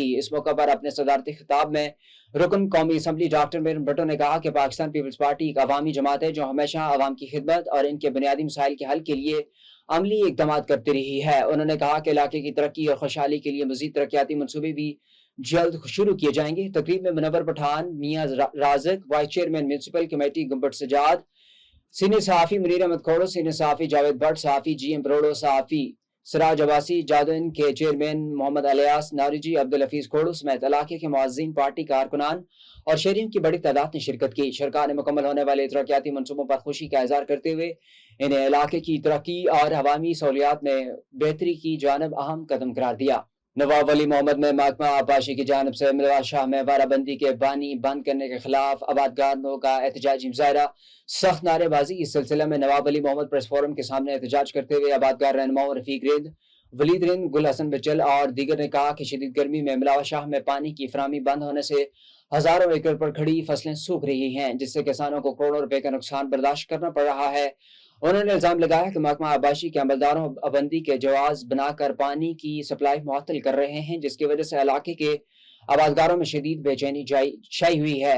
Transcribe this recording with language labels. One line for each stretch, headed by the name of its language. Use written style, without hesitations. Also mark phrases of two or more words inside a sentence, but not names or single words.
Hindi: इस मौका पर अपने सदारती खिताब में रुकन कौमी असम्बली डॉक्टर मीर भट्टो ने कहा कि पाकिस्तान पीपल्स पार्टी एक अवामी जमात है जो हमेशा अवाम की खिदमत और इनके बुनियादी मसाइल के हल के लिए अमली इकदाम करती रही है। उन्होंने कहा कि इलाके की तरक्की और खुशहाली के लिए मजीद तरक्याती मनसूबे भी जल्द शुरू किए जाएंगे। तकरीब में मुनव्वर पठान, मियां राज़िक,
English: vice chairman municipal committee
Hindi: गुम्बट सजाद, सीनियर सहाफ़ी मुनीर अहमद खोड़ो, सीनियर सहाफ़ी जावेद भट्ट, सहाफ़ी GM बरोड़ो, सहाफ़ी सिराज अब्बासी, जादन के चेयरमैन मोहम्मद अलियास नारिजी, अब्दुल हफीज खोड़ो समेत इलाके के मुअज़्ज़िन, पार्टी कारकुनान और शहरियों की बड़ी तादाद ने शिरकत की। सरकार ने मुकम्मल होने वाले तरक्याती मनसूबों पर खुशी का इज़हार करते हुए इन्हें इलाके की तरक्की और अवामी सहूलियात में बेहतरी की जानब अहम कदम करार दिया। नवाब वली मोहम्मद में महकमा आबपाशी की जानब से मिलवा शाह में वाराबंदी के पानी बंद करने के खिलाफ आबादगारों का एहतजाजी मुजाहरा, सख्त नारेबाजी। इस सिलसिले में नवाब वली मोहम्मद प्रेस फोरम के सामने एहतजाज करते हुए आबादगार रहनुमाओं रफीक रिंद, वलीद रिंद, गुल हसन बिचल और दीगर ने कहा कि शदीद गर्मी में मिलवा शाह में पानी की फराहमी बंद होने से हजारों एकड़ पर खड़ी फसलें सूख रही हैं, जिससे किसानों को करोड़ों रुपए का नुकसान बर्दाश्त करना पड़ रहा है। उन्होंने इल्जाम लगाया कि महकमा आबाशी के अमलदारों पाबंदी के जवाज बनाकर पानी की सप्लाई मुअत्तल कर रहे हैं, जिसकी वजह से इलाके के आबादगारों में शदीद बेचैनी छाई हुई है।